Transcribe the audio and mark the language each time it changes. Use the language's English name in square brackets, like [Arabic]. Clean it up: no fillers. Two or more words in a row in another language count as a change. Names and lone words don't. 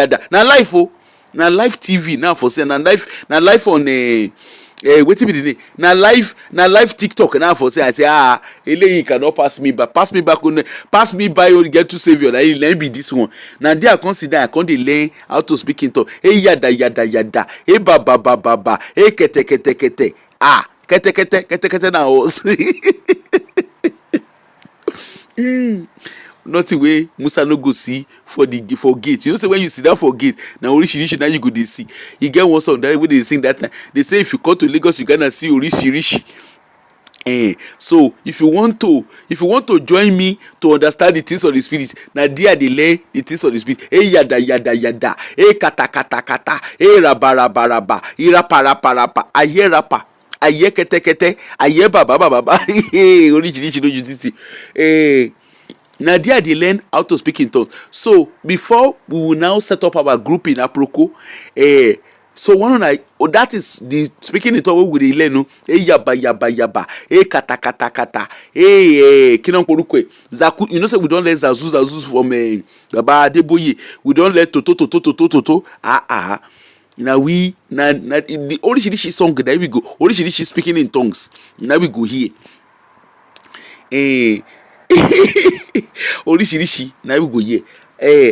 [Nigerian Pidgin] Na live na live TV now for say na live on wetin be the name na live TikTok na for say I say eléyìí cannot pass me by pass me by only get to saviour na him be this one. Na there I come sit down, I come dey learn how to speak in tongue. Yada yada yada, baba, kete kete kete, kete kete na us. Nothing wey Musa no go see for gate. You know say when you sit down for gate na orishirishi na you go dey see. E get one song that wey dey sing that time. They say if you come to Lagos you gonna see orishirishi. So if you want to join me to understand the things of the spirit, na there dey learn the things of the spirit. Yada yada yada, kata kata kata, raba, rapa. I hear rapa, I hear kete kete, I hear baba. Orishirishi no use it. Na there dey learn how to speak in tongues. So before we will now set up our group in Aproko, so one that is the speaking in tongues wey we dey learn. Yaba, kata kata, kinon korukwe zaku. You know say we don learn zazu from Baba Adeboye. We don learn toto. Na the orishirishi song that we go, orishirishi speaking in tongues. Now we go here. Orishirishi na we go here.